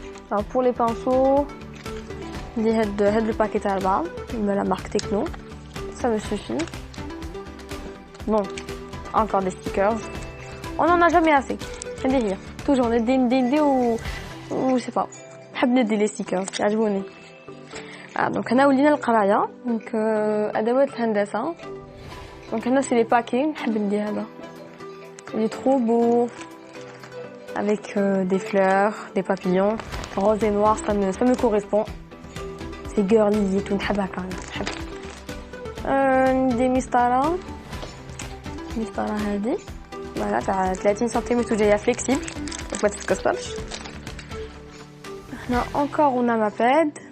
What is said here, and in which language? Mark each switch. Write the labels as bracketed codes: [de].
[fr] Alors pour les pinceaux, le paquet à la marque Techno, ça me suffit. Bon, encore des stickers. On n'en a jamais assez. Toujours des ou je sais pas. حب les stickers. يعجبوني. Ah donc on a [ar] ولينا القرايه. Donc ادوات الهندسه. [fr] Donc هنا c'est les paquets. [ar] نحب ندي هذا. [fr] Il est trop beau. Avec des fleurs, des papillons, rose et noir, ça me correspond. C'est girly et tout, نحبها quand même. [ar] Des مسطرة هذه voilà تاع 30 سنتيمتر وجايه flexible donc ما تتكسرش. [fr] هنا encore on a ma pad.